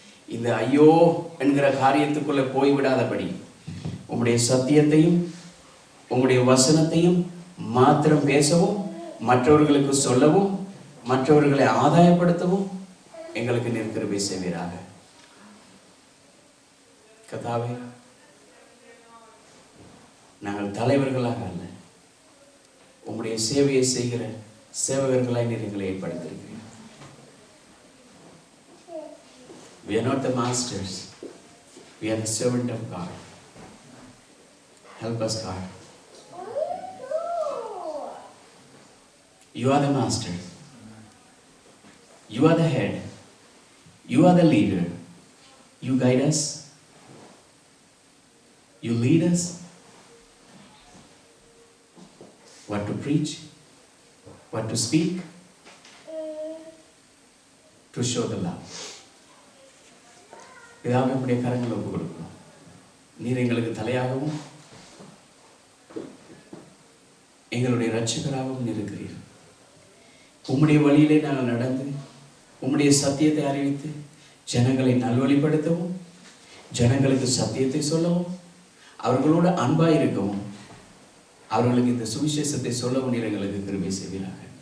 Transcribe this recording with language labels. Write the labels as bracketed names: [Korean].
[Tamil] இந்த ஐயோ என்கிற காரியத்துக்குள்ள போய்விடாதபடி உம்முடைய சத்தியத்தையும் உம்முடைய வசனத்தையும் மாத்திரம் பேசவும், மற்றவர்களுக்கு சொல்லவும், மற்றவர்களை ஆதாயப்படுத்தவும் எங்களுக்கு நீர் கிருபை செய்வீராக. கர்த்தாவே, நாங்கள் தலைவர்களாக அல்ல, உம்முடைய சேவையை செய்கிற சேவகர்களாய் நீர் எங்களை ஏற்படுத்தியிருக்கிறீர்கள். [English] We are not the masters. We are the servant of God. Help us, God. You are the master. You are the head. You are the leader. You guide us. You lead us. What to preach, what to speak, to show the love. [Tamil] இதாக நம்முடைய கரங்களை ஒப்புக் கொடுக்கிறோம். நீர் எங்களுக்கு தலையாகவும் எங்களுடைய இரட்சகராகவும் இருக்கிறீர். உம்முடைய வழியிலே நாங்கள் நடந்து உம்முடைய சத்தியத்தை அறிவித்து ஜனங்களை நல்வழிப்படுத்தவும், ஜனங்களுக்கு சத்தியத்தை சொல்லவும், அவர்களோடு அன்பாய் இருக்கவும், அவர்களுக்கு இந்த சுவிசேஷத்தை சொல்லவும் நீர் எங்களுக்கு கிருபை செய்வீராக.